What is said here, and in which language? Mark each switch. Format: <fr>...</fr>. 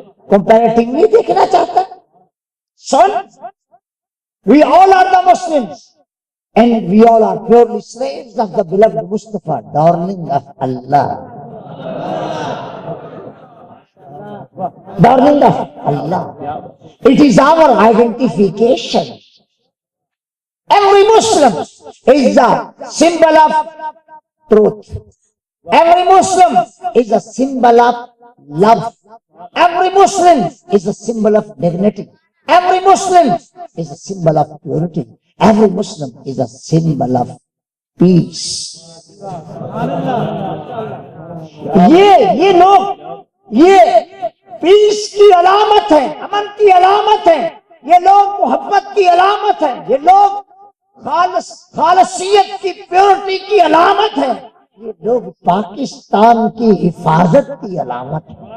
<en>comparatively</en> <ur>دیکھنا چاہتا ہے۔</ur> <en>Son, we all are the Muslims and we all are purely slaves of the beloved Mustafa, darling of Allah, darling of Allah. It is our identification. Every Muslim is a symbol of truth. Every Muslim is a symbol of love. Every Muslim is a symbol of dignity. Every Muslim is a symbol of purity. Every Muslim is a symbol of peace.</en> <ur>یہ لوگ یہ پیس کی علامت ہے، امن کی علامت ہے، یہ لوگ محبت کی علامت ہے، یہ لوگ خالصیت کی پیورٹی کی علامت ہے، یہ لوگ پاکستان کی حفاظت کی علامت ہے،</ur>